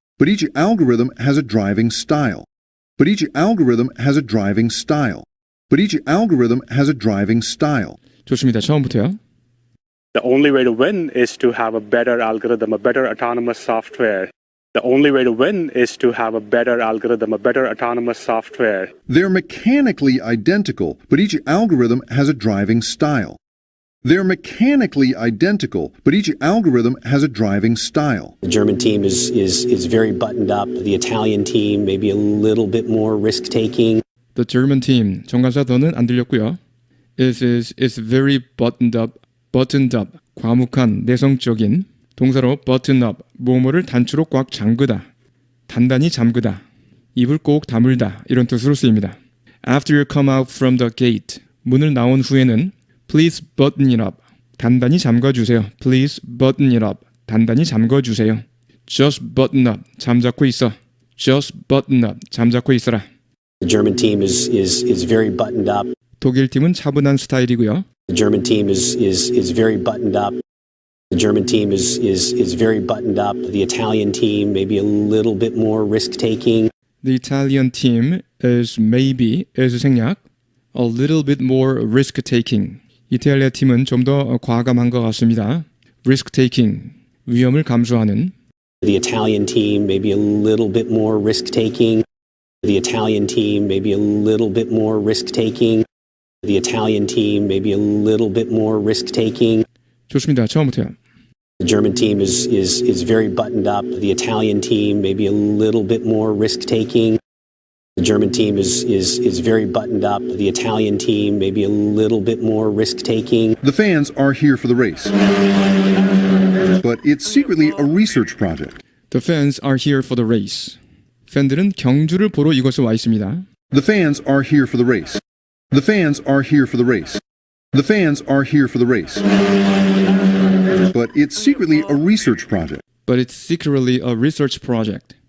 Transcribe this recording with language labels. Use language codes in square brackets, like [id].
[en] But each algorithm has a driving style. But each algorithm has a driving style. But each algorithm has a driving style. [ko] 좋습니다. 처음부터요. [en] The only way to win is to have a better algorithm, a better autonomous software. The only way to win is to have a better algorithm, a better autonomous software. They're mechanically identical, but each algorithm has a driving style. They're mechanically identical, but each algorithm has a driving style. The German team is very buttoned up. The Italian team maybe a little bit more risk-taking. The German team, [ko] 정관사 더는 안 들렸고요. [en] is very buttoned up, [ko] 과묵한, 내성적인. 동사로 button up, 뭐뭐를 단추로 꽉 잠그다, 단단히 잠그다, 입을 꼭 다물다 이런 뜻으로 쓰입니다. [en] After you come out from the gate, [ko] 문을 나온 후에는 [en] Please button it up, [ko] 단단히 잠궈주세요. [en] Please button it up, [ko] 단단히 잠궈주세요. [en] Just button up, [ko] 잠자코 있어. [en] Just button up, [ko] 잠자코 있어라. [en] The German team is very buttoned up. [ko] 독일 팀은 차분한 스타일이고요. [en] The German team is very buttoned up. The German team is very buttoned up. The Italian team maybe a little bit more risk-taking. The Italian team is maybe, is 생략, a little bit more risk-taking. [ko] 이탈리아 팀은 좀 더 과감한 것 같습니다. risk-taking, 위험을 감수하는. [en] The Italian team maybe a little bit more risk-taking. The Italian team maybe a little bit more risk-taking. The Italian team maybe a little bit more risk-taking. [ko] 좋습니다. 처음부터요. [en] The German team is very buttoned up. The Italian team maybe a little bit more risk-taking. The German team is very buttoned up. The Italian team maybe a little bit more risk-taking. The fans are here for the race. But it's secretly a research project. The fans are here for the race. [ko] 팬들은 경주를 보러 이곳에 와 있습니다. [en] The fans are here for the race. The fans are here for the race. The fans are here for the race. But it's secretly a research project. But it's secretly a research project.